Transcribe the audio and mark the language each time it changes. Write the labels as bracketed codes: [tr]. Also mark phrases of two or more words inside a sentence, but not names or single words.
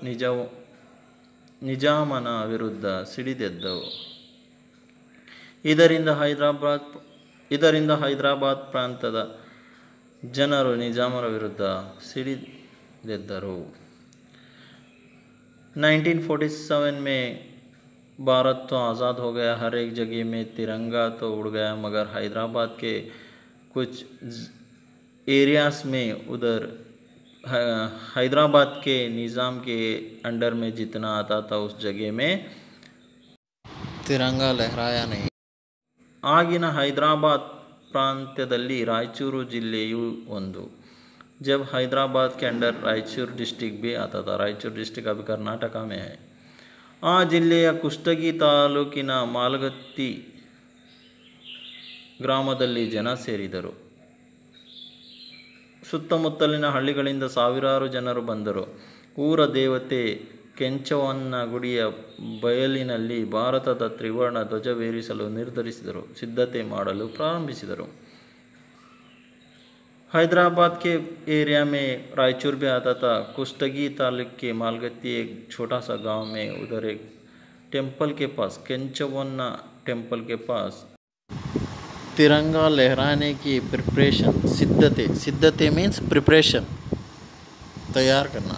[kn] ನಿಜಾಮನ ವಿರುದ್ಧ ಸಿಡಿದೆದ್ದರು ಇದರಿಂದ ಹೈದರಾಬಾದ್ ಪ್ರಾಂತ್ಯದ ಜನರು ನಿಜಾಮರ ವಿರುದ್ಧ ಸಿಡಿದೆದ್ದರು [hi] 1947 में भारत तो आज़ाद हो गया हर एक जगह में तिरंगा तो उड़ गया मगर हैदराबाद के कुछ एरियाज़ में उधर हैदराबाद के निज़ाम के अंडर में जितना आता था उस जगह में तिरंगा लहराया नहीं [kn] ಆಗಿನ ಹೈದರಾಬಾದ್ ಪ್ರಾಂತ್ಯದಲ್ಲಿ ರಾಯಚೂರು ಜಿಲ್ಲೆಯು ಒಂದು [hi] जब हैदराबाद के अंडर रायचूर डिस्ट्रिक्ट भी आता था रायचूर डिस्ट्रिक्ट अभी कर्नाटक में है [kn] ಆ ಜಿಲ್ಲೆಯ ಕುಷ್ಟಗಿ ತಾಲೂಕಿನ ಮಾಲಗತ್ತಿ ಗ್ರಾಮದಲ್ಲಿ ಜನ ಸೇರಿದರು ಸುತ್ತಮುತ್ತಲಿನ ಹಳ್ಳಿಗಳಿಂದ ಸಾವಿರಾರು ಜನರು ಬಂದರು ಊರ ದೇವತೆ ಕೆಂಚವನ್ನ ಗುಡಿಯ ಬಯಲಿನಲ್ಲಿ ಭಾರತದ ತ್ರಿವರ್ಣ ಧ್ವಜವೇರಿಸಲು ನಿರ್ಧರಿಸಿದರು, ಸಿದ್ಧತೆ ಮಾಡಲು ಪ್ರಾರಂಭಿಸಿದರು। [hi] हैदराबाद के एरिया में रायचूर भी आता था। कुश्तगी तालुक के मालगत्ती एक छोटा सा गांव में उधर एक टेम्पल के पास, केंचवन्ना टेम्पल के पास तिरंगा लहराने की प्रिपरेशन, सिद्धते [en] means preparation, [hi] तैयार करना।